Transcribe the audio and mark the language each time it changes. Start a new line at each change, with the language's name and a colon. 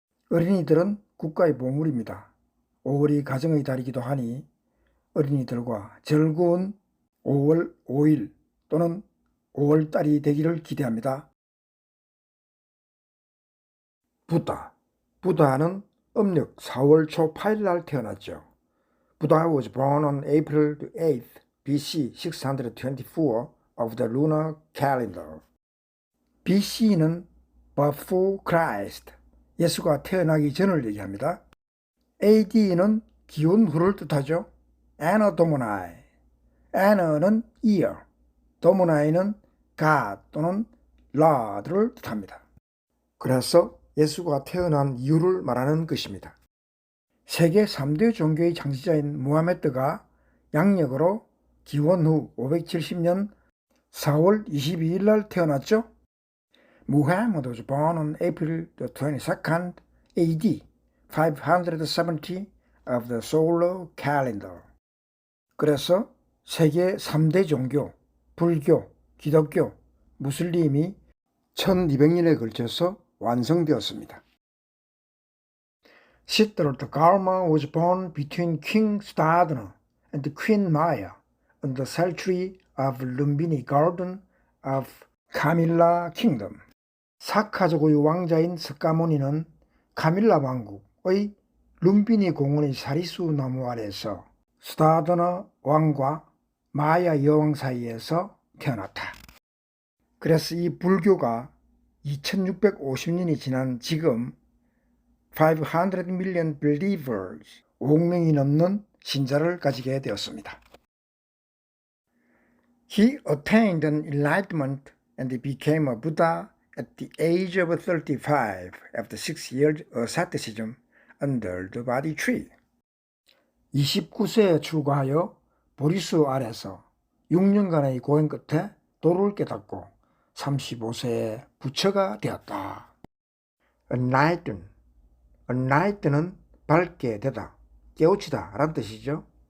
Korean: 어린이들은 국가의 보물입니다. 5월이 가정의 달이기도 하니 어린이들과 즐거운 5월 5일 또는 5월 달이 되기를 기대합니다. 부다는 음력 4월 초 8일 날 태어났죠.
English: Buddha was born on April 8th, BC 624 of the lunar calendar.
Korean: BC는 Before Christ, 예수가 태어나기 전을 얘기합니다. AD는 기원 후를 뜻하죠. Anno Domini, Anno는 year, Domini는 God 또는 Lord를 뜻합니다. 그래서 예수가 태어난 이유를 말하는 것입니다. 세계 3대 종교의 창시자인 무하메드가 양력으로 기원 후 570년 4월 22일 날 태어났죠.
English: Muhammad was born on April the 22nd AD 570 of the solar calendar.
Korean: 그래서 세계 3대 종교, 불교, 기독교, 무슬림이 1200년에 걸쳐서 완성되었습니다.
English: Siddhartha Gautama was born between King Siddhartha and Queen Maya in the sanctuary of Lumbini Garden of Kamilla Kingdom.
Korean: 사카족의 왕자인 석가모니는 카밀라 왕국의 룸비니 공원의 사리수 나무 아래서 스타드나 왕과 마야 여왕 사이에서 태어났다. 그래서 이 불교가 2650년이 지난 지금
English: 500 million believers,
Korean: 5억 명이 넘는 신자를 가지게 되었습니다.
English: He attained an enlightenment and became a Buddha at the age of 35 after 6 years asceticism under the Bodhi tree.
Korean: 29세에 출가하여 보리수 아래서 6년간의 고행 끝에 도를 깨닫고 35세에 부처가 되었다. Enlighten은 밝게 되다, 깨우치다 라는 뜻이죠.